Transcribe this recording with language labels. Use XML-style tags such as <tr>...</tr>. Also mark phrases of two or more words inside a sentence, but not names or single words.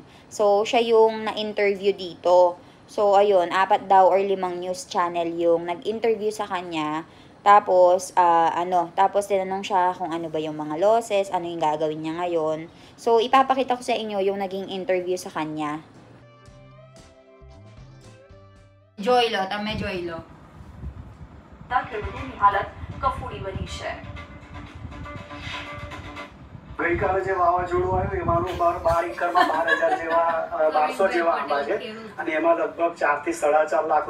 <tl>So, siya yung na-interview dito. So, ayun, 4 daw or 5 news channel yung nag-interview sa kanya. Tapos, tapos tinanong siya kung ano ba yung mga losses, ano yung gagawin niya ngayon. So, ipapakita ko sa inyo yung naging interview sa kanya.</tl> <gu>जोइलो તમે જોઈ લો ખેડૂતોની હાલત કફોડી બની છે ગઈકાલે જે વાવાઝોડું આવ્યું એમાંનું 12 એકરમાં 12,000 જેવા 1200 જેવા આંબા છે અને એમાં લગભગ 4 થી 4.5 લાખ</gu>